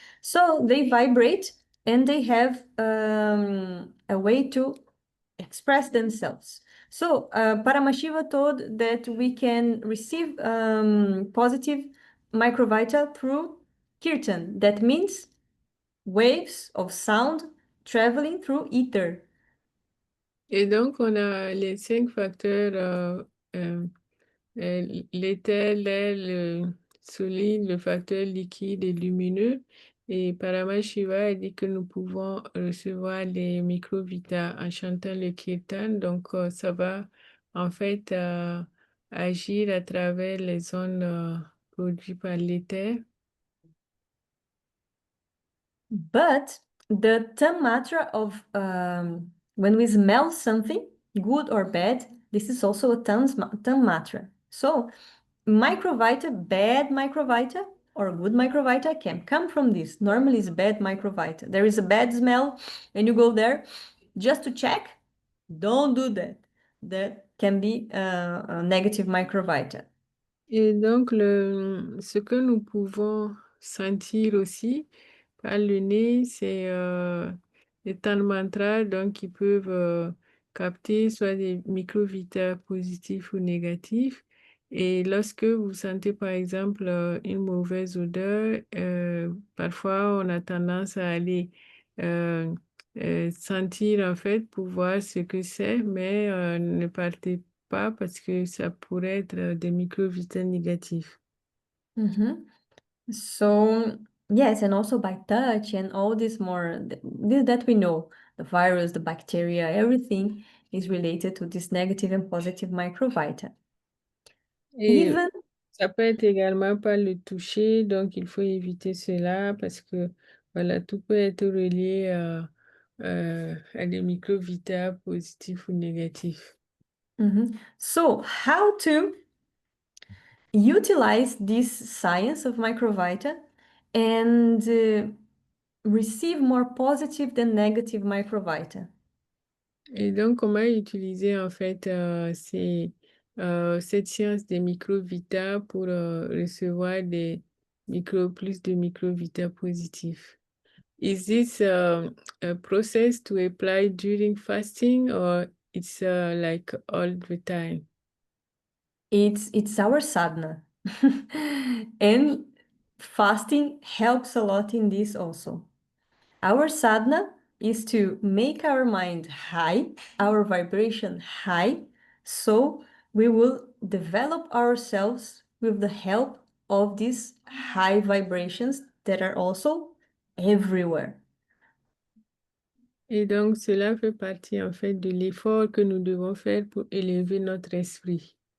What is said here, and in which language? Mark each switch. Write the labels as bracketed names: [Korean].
[English] So they vibrate and they have a way to express themselves. So Paramashiva told that we can receive positive microvita through kirtan. That means waves of sound traveling through ether. [French] Et donc, on a les cinq facteurs, l'éther, l'air, le solide, le facteur liquide et lumineux. Et Paramashiva a dit que nous pouvons recevoir les microvitas en chantant le kirtan. Donc, ça va en fait agir à travers les ondes produites par l'éther. [English] But the tammatra of when we smell something, good or bad, this is also a tammatra. So microvita, bad microvita or good microvita can come from this. Normally it's bad microvita. There is a bad smell and you go there just to check. Don't do that. That can be a negative microvita. [French] Et donc, ce que nous pouvons sentir aussi par le nez, c'est les temps de mantra, donc qui peuvent capter soit des microvitas positifs ou négatifs. Et lorsque vous sentez, par exemple, une mauvaise odeur, parfois on a tendance à aller sentir en fait pour voir ce que c'est, mais ne partez pas parce que ça pourrait être des microvitas négatifs. Mhm. [English] So yes, and also by touch and all this more this that we know, the virus, the bacteria, everything is related to this negative and positive microvita. [French] Et [English] Even [French] ça peut être également par le toucher, donc il faut éviter cela parce que voilà, tout peut être relié à des microvitas positifs ou négatifs. [English] so how to utilize this science of microvita and receive more positive than negative microvita? [French] Et donc, comment utiliser en fait cette science des microvitas pour recevoir plus de microvitas positifs? [English] Is this a process to apply during fasting or it's like all the time? It's our sadhana. And fasting helps a lot in this also. Our sadhana is to make our mind high, our vibration high, so we will develop ourselves with the help of these high vibrations that are also everywhere. [French] Et donc, cela fait partie en fait de l'effort que nous devons faire pour élever notre esprit.